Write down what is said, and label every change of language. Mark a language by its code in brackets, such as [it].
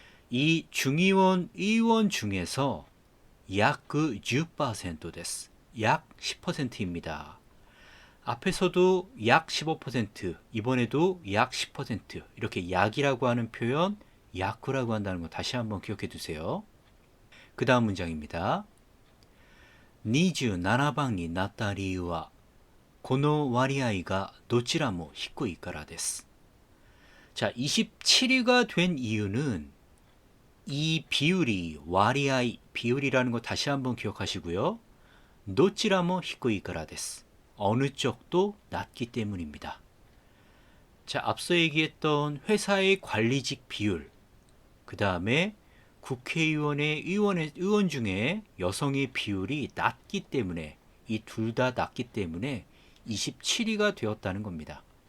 [ko] 이 중의원, 의원 중에서 약 10%です. 약 10%입니다. 앞에서도 약 15%, 이번에도 약 10%, 이렇게 약이라고 하는 표현, 약구라고 한다는 거 다시 한번 기억해 두세요. 그 다음 문장입니다. [ja] 27番になった理由はこの割合がどちらも低いからです. [ko] 자, 27위가 된 이유는 이 비율이 와리아이, 비율이라는 거 다시 한번 기억하시고요. [ja] どちらも低いからです. [ko] 어느 쪽도 낮기 때문입니다. 자, 앞서 얘기했던 회사의 관리직 비율, 그 다음에 국회의원의 의원 중에 여성의 비율이 낮기 때문에 이 둘 다 낮기 때문에 27위가 되었다는 겁니다.